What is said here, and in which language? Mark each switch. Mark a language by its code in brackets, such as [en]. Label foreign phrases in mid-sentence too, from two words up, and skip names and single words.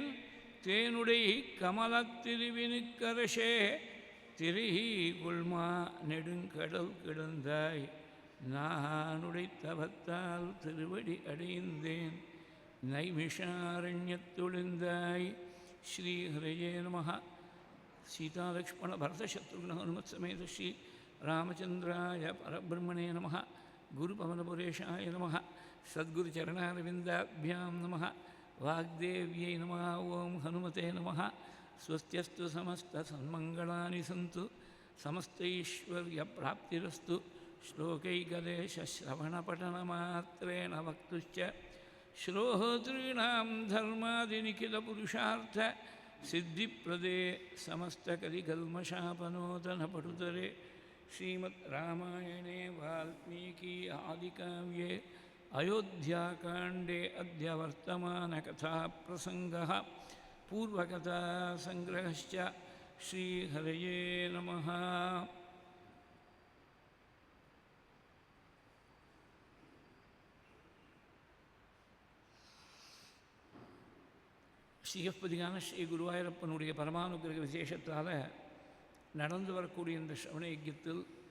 [ta] தேனுடை கமலத்திருவினுக்கரசே திரை கொள்மா நெடுங்கடல் கிடந்தாய் நானுடை தவத்தால் திருவடி அடைந்தேன் நைமிஷாரண்யத்தொழிந்தாய். [sa] श्रीहरये नमः. सीतालक्ष्मण भरतशत्रुघ्न हनुमत् समेत श्री रामचन्द्राय परब्रह्मणे नमः. गुरुपवनपुरेशाय नमः. सद्गुरुचरणारविन्दाभ्यां नमः. वाग्देव्यै नमः. ओं हनुमते नमः. स्वस्त्यस्तु समस्तसन्मङ्गलानि सन्तु समस्तैश्वर्यप्राप्तिरस्तु. श्लोकैकदेशश्रवणपठनमात्रेण वक्तुश्च श्रोतॄणां धर्मादिनिखिलपुरुषार्थ सिद्धिप्रदे समस्तकलिकल्मषापनोदनपटुतरे श्रीमद् रामायणे वाल्मीकि आदिकाव्ये अयोध्याकाण्डे अद्य वर्तमानकथाप्रसङ्गः पूर्वकथासङ्ग्रहश्च. श्रीहरये नमः. [ta] ஸ்ரீயப்பதியான ஸ்ரீ குருவாயூரப்பனுடைய பரமானுகிரக விசேஷத்தால் நடந்து வரக்கூடிய இந்த ஸ்ரவண யஜ்ஞத்தில்